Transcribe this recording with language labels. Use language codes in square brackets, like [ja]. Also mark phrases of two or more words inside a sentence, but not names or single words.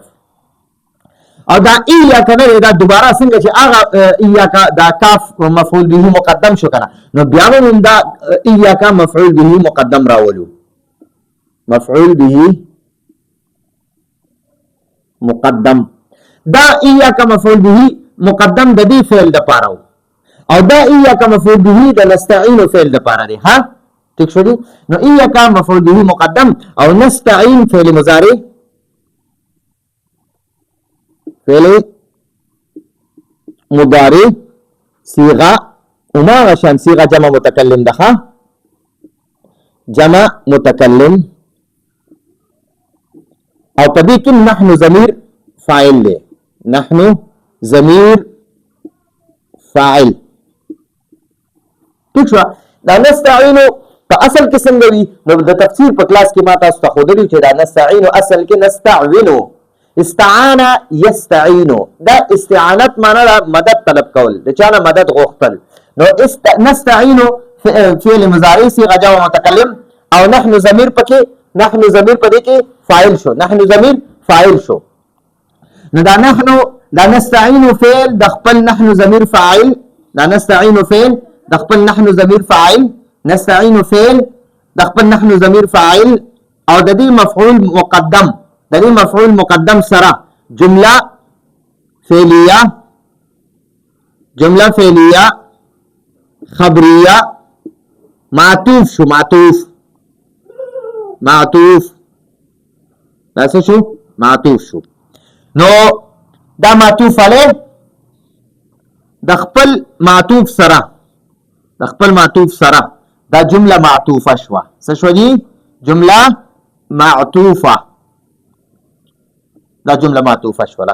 [ps] او دا ایاک نه دا دوباره څنګه چې هغه ایاک دا کاف [ar] مفعول به مقدم [ps] شو کنه، نو بیا موږ دا ایاک [ar] مفعول به مقدم [ps] راولو، [ar] مفعول به مقدم. [ps] دا ایاک [ar] مفعول به مقدم [ps] د دې فعل د پاره او دا ایاک [ar] مفعول به [ps] د نستعين فعل د پاره دی. ها ٹھیک شو دي؟ نو ایاک [ar] مفعول به مقدم [ps] او [ar] نستعين فعل مضارع، فعل مضارع صيغه [ps] وما غشان [ar] صيغه جمع متكلم [ps] ده، [ar] جمع متكلم [ps] او پدې کې [ar] نحن ضمیر فاعل [ps] دی، [ar] نحن ضمیر فاعل. [ps] ٹھیک شو؟ دا نستعين په اصل کې څنګه وي؟ نو د تفسیر په کلاس کې ما تاسو ته ښودلی چې دا نستعين اصل کې نستعين، [ar] استعان يستعين، [ps] دا استعانت معنا مدد طلب کول، د چانه مدد غوښتل. نو [ar] نستعين فعل مضارع صيغه جمع متکلم [ps] او [ar] نحن ضمیر [ps] پکې، [ar] نحن ضمیر [ps] پدې کې فاعل شو، [ar] نحن ضمیر فاعل [ps] شو. نو دا نحن دا [ar] نستعين فعل [ps] د خپل [ar] نحن ضمیر فاعل، [ps] دا [ar] نستعين فعل [ps] د خپل [ar] نحن ضمیر فاعل، نستعين فعل [ps] د خپل [ar] نحن ضمیر فاعل [ps] او د دې [ar] مفعول مقدم، [ps] د دې [ar] مفعول مقدم [ps] سره [ar] جمله فعلیه، جمله فعلیه خبریه [ps] معطوف شو، معطوف، معطوف دا څه شو؟ معطوف شو. نو دا [ar] معطوف علیه [ps] د خپل معطوف سره، د خپل معطوف سره دا [ar] جمله معطوفه [ps] شوه. څه شو دي؟ [ar] جمله معطوفه، [ps] دا [ar] جمله معطوفه [ps] شوه.